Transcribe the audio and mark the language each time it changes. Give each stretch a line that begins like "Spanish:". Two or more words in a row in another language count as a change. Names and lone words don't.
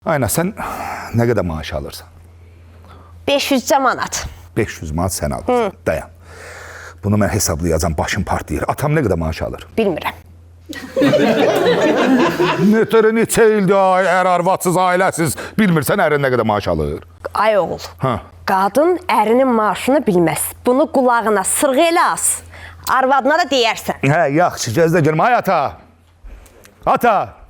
Turkish: Aynen, sen ne kadar maaş alırsan?
Azerbaijani: 500 manat. 500 manat sen alırsan. Dayan.
Turkish: Bunu ben hesaplayacağım, başım partlayır. Atam ne kadar maaş alır?
Azerbaijani: Bilmirəm. Neçə ildir arvadsız, ailəsiz, bilmirsən ərin nə qədər maaş alır? Ay oğul. Ha. Qadın ərinin maaşını bilməz. Bunu qulağına sırğı elə as. Arvadına da deyərsən. Hə, yaxşı, gözlə görüm. Ay ata. Ata.